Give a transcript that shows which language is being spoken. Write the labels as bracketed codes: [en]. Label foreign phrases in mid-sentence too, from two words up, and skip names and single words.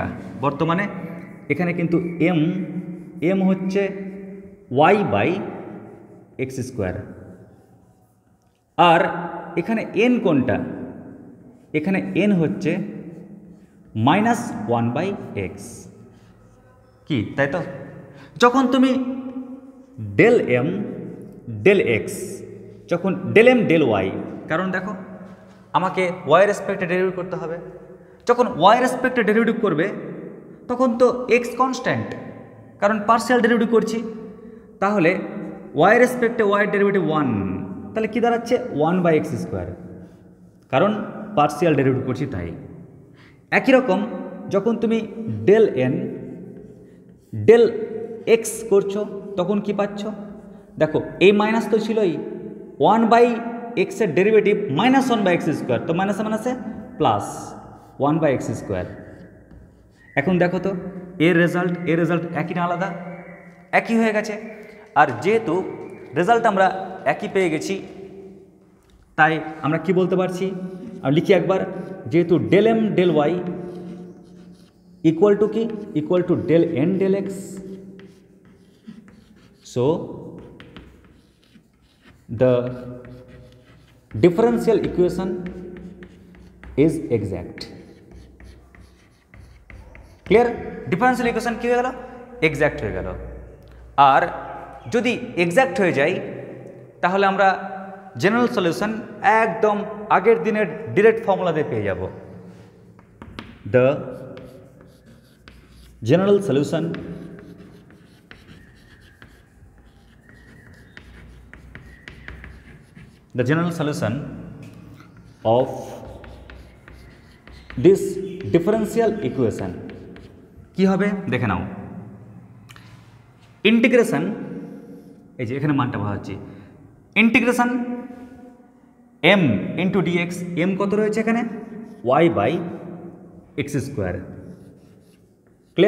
[bn] বর্তমানে এখানে কিন্তু m হচ্ছে y/x², আর এখানে n কোনটা, এখানে n হচ্ছে -1/x কি, তাই তো? যখন তুমি del m del x, যখন del m del y, কারণ দেখো আমাকে y রেসপেক্টে ডেরিভেটিভ করতে হবে, যখন y রেসপেক্টে ডেরিভেটিভ করবে তখন তো x কনস্ট্যান্ট, কারণ [en] partial derivative [bn] করছি, তাহলে y রেসপেক্টে y ডেরিভেটিভ 1, তাহলে কি দাঁড়াচ্ছে 1/x², কারণ [en] partial derivative [bn] করছি তাই। একই রকম যখন তুমি del n del x করছো তখন কি পাচ্ছ দেখো, এই মাইনাস তো ছিলই, 1/x এর ডেরিভেটিভ -1/x², তো মাইনাসে মাইনাসে প্লাস 1/x²। এখন দেখো তো এর রেজাল্ট একই না আলাদা? একই হয়ে গেছে। আর যেহেতু রেজাল্ট আমরা একই পেয়ে গেছি তাই আমরা কি বলতে পারছি, আমি লিখি একবার, যেহেতু del m del y [en] equal to [bn] কি, [en] equal to del n del x. সো the differential equation is exact. [bn] ক্লিয়ার? [en] differential equation [bn] কী হয়ে গেল? এক্স্যাক্ট হয়ে গেল। আর যদি এক্স্যাক্ট হয়ে যায় তাহলে আমরা [en] general solution [bn] একদম আগের দিনের [en] direct formula [bn] দিয়ে পেয়ে যাব। [en] the general solution of this differential equation [bn] কি হবে দেখে নাও। ইন্টিগ্রেশন, এই যে এখানে মানটা বসাচ্ছি, ইন্টিগ্রেশন m ইন্টু dx, m কত রয়েছে এখানে? [en] y by x square. clear?